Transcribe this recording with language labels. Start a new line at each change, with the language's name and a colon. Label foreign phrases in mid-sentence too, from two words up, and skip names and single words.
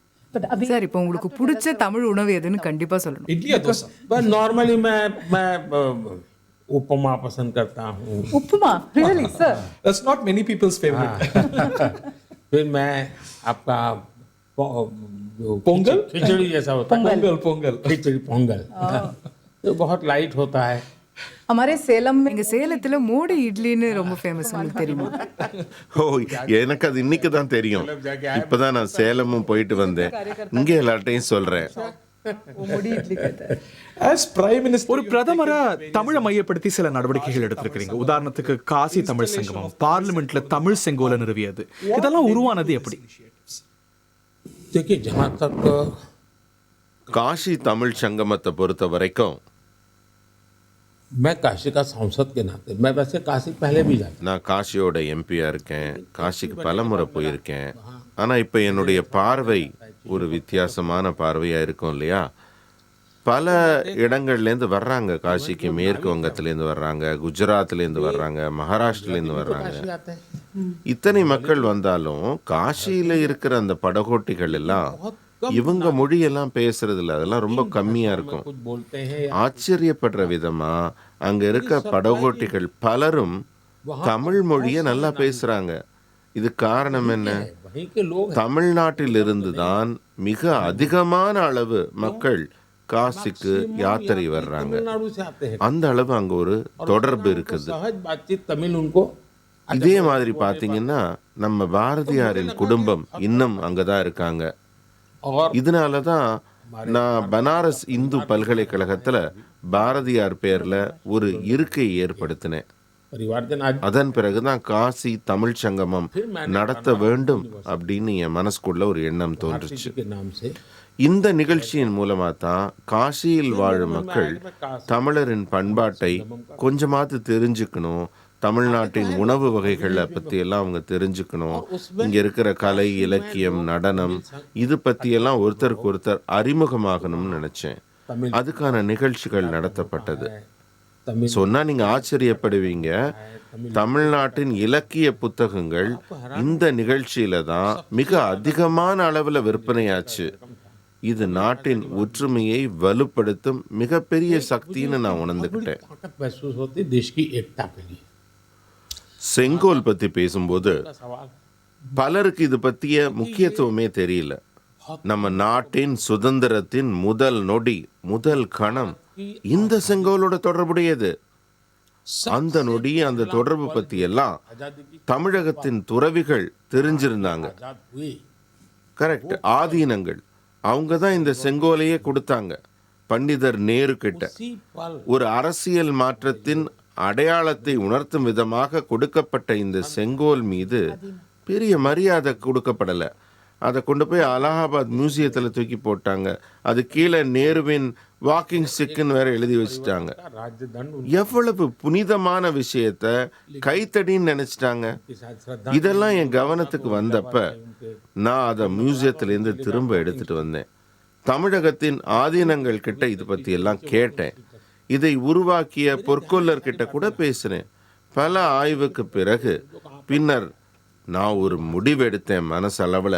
Tamil: சார், இப்போ உங்களுக்கு பிடிச்ச தமிழ் உணவு எதுன்னு கண்டிப்பா சொல்லணும்.
Hindi: इडली या डोसा? बस नॉर्मली मैं उपमा पसंद करता हूँ। उपमा,
English: really, sir? That's not many people's favorite.
Hindi: फिर मैं आपका पोंगल? खिचड़ी जैसा होता है। पोंगल. खिचड़ी पोंगल तो बहुत लाइट होता है। हमारे सेलम में
Tamil: எங்க சேலத்துல மோடி இட்லின்னு ரொம்ப ஃபேமஸ், உங்களுக்கு தெரியுமா? ஓ, எனக்கு அது இன்னைக்கு தான் தெரியும். இப்பதான் நான் சேலமும் போயிட்டு வந்தேன். இங்கே எல்லார்ட்டையும் சொல்றேன்.
Hindi: वो मोड़ी इडली कहता है।
English: As Prime Minister,
Tamil: ஒரு பிரதமரா தமிழை மையப்படுத்தி சில நடவடிக்கைகள் எடுத்திருக்கிறீங்க. உதாரணத்துக்கு காசி தமிழ் சங்கமம், பார்லிமெண்ட்ல தமிழ் செங்கோலை நிறுவியது. இதெல்லாம் உருவானது எப்படி?
Hindi: देखिए जहाँ तक
Tamil: காஷி தமிழ் சங்கமத்தை பொறுத்த வரைக்கும்
Hindi: मैं काशी का सांसद के नाते मैं वैसे काशी पहले भी जाता
Tamil: நான் காஷியோட எம்பியா இருக்கேன். காஷிக்கு பலமுறை போயிருக்கேன். ஆனா இப்ப என்னுடைய பார்வை ஒரு வித்தியாசமான பார்வையா இருக்கும் இல்லையா? பல இடங்கள்லேருந்து வர்றாங்க காஷிக்கு. மேற்கு வங்கத்திலேருந்து வர்றாங்க, குஜராத்லேருந்து வர்றாங்க, மகாராஷ்டிரலேருந்து வர்றாங்க.
Hindi: आते हैं।
Tamil: இத்தனை மக்கள் வந்தாலும் காஷியில இருக்கிற அந்த படகோட்டிகள் எல்லாம் இவங்க மொழியெல்லாம் பேசுறது இல்லை. அதெல்லாம் ரொம்ப கம்மியா இருக்கும்.
Hindi: कुछ बोलते हैं
Tamil: ஆச்சரியப்படுற விதமா அங்க இருக்க படகோட்டிகள் பலரும் தமிழ் மொழியை நல்லா பேசுறாங்க. இது காரணம் என்ன?
Hindi: वहीं के लोग
Tamil: தமிழ்நாட்டில் இருந்துதான் மிக அதிகமான அளவு மக்கள் காசிக்கு யாத்திரை வர்றாங்க.
Hindi: तमिलनाडु से आते हैं।
Tamil: அந்த அளவு அங்க ஒரு தொடர்பு இருக்குது.
Hindi: सहज बातचीत तमिल उनको
Tamil: இதே மாதிரி பாத்தீங்கன்னா நம்ம பாரதியாரின் குடும்பம் இன்னும் அங்கதான் இருக்காங்க.
Hindi: और
Tamil: இதனால தான் நான் பனாரஸ் இந்து பல்கலைக்கழகத்துல பாரதியார் பேர்ல ஒரு இருக்கை ஏற்படுத்தினேன்.
Hindi: परिवार दिन आज
Tamil: அதன் பிறகுதான் காசி தமிழ் சங்கமம் நடத்த வேண்டும் அப்படின்னு என் மனசுக்குள்ள ஒரு எண்ணம் தோன்றுச்சு.
Hindi: के नाम से
Tamil: இந்த நிகழ்ச்சியின் மூலமா தான் காசியில் வாழும் மக்கள் தமிழரின் பண்பாட்டை கொஞ்சமாவது தெரிஞ்சுக்கணும், தமிழ்நாட்டின் உணவு வகைகளை பத்தி எல்லாம் அவங்க தெரிஞ்சுக்கணும், இங்க இருக்கிற கலை, இலக்கியம், நடனம் இது பத்தி எல்லாம் ஒருத்தருக்கு ஒருத்தர் அறிமுகமாகணும்னு நினைச்சேன். அதுக்கான நிகழ்ச்சிகள் நடத்தப்பட்டது.
Hindi: तमिल
Tamil: சொன்னா நீங்க ஆச்சரியப்படுவீங்க. தமிழ்நாட்டின் இலக்கிய புத்தகங்கள் இந்த நிகழ்ச்சியில தான் மிக அதிகமான அளவுல விற்பனையாச்சு. இது நாட்டின் ஒற்றுமையை வலுப்படுத்தும் மிகப்பெரிய சக்தின்னு நான் உணர்ந்துக்கிட்டேன்.
Hindi: ताकत महसूस होती देश की एकता के लिए।
Tamil: செங்கோல் பத்தி பேசும்போது
Hindi: सवाल
Tamil: பலருக்கு இது பத்திய முக்கியத்துவமே தெரியல. நம்ம நாட்டின் சுதந்திரத்தின் முதல் நொடி, முதல் கணம் இந்த செங்கோலோட தொடர்புடையது. அந்த நொடி, அந்த தொடர்பு பத்தி எல்லாம் தமிழகத்தின் துறவிகள் தெரிஞ்சிருந்தாங்க.
Hindi: आजाद हुए
Tamil: கரெக்ட். ஆதீனங்கள் அவங்க தான் இந்த செங்கோலையே கொடுத்தாங்க. பண்டிதர் நேரு கிட்ட
Hindi: उसी पल
Tamil: ஒரு அரசியல் மாற்றத்தின் அடையாளத்தை உணர்த்தும் விதமாக கொடுக்கப்பட்ட இந்த செங்கோல் மீது பெரிய மரியாதை கொடுக்கப்படலை. அதை கொண்டு போய் அலகாபாத் மியூசியத்தில் தூக்கி போட்டாங்க. அது கீழே நேருவின்
English: walking stick
Tamil: வேற எழுதி வச்சுட்டாங்க.
Hindi: राजदंड
Tamil: எவ்வளவு புனிதமான விஷயத்த கைத்தடின்னு நினைச்சிட்டாங்க.
Hindi: उनके साथ श्रद्धा
Tamil: இதெல்லாம் என் கவனத்துக்கு வந்தப்ப நான் அதை மியூசியத்திலேருந்து திரும்ப எடுத்துட்டு வந்தேன். தமிழகத்தின் ஆதீனங்கள் கிட்ட இது பத்தி எல்லாம் கேட்டேன். இதை உருவாக்கிய பொற்கொல்லர் கிட்ட கூட பேசினேன். பல ஆய்வுக்கு பிறகு பின்னர் நான் ஒரு முடிவெடுத்தேன் மனசளவுல.